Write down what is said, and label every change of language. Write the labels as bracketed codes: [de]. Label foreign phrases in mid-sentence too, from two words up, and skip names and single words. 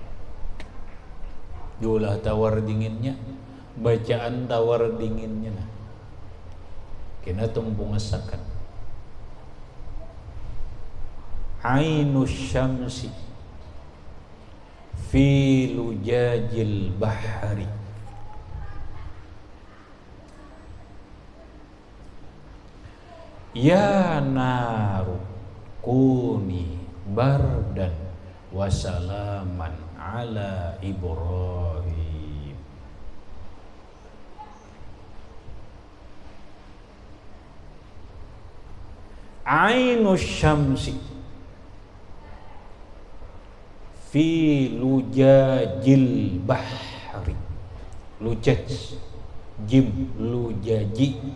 [bjn] Jualah tawar dinginnya, bacaan tawar dinginnya nah. Kena tumpung asakan. [ar] عين الشمس في لجج البحار. يا نار كوني بردا وسلاما على إبراهيم. عين الشمس في لجج البحر. لجج جيم لججِ.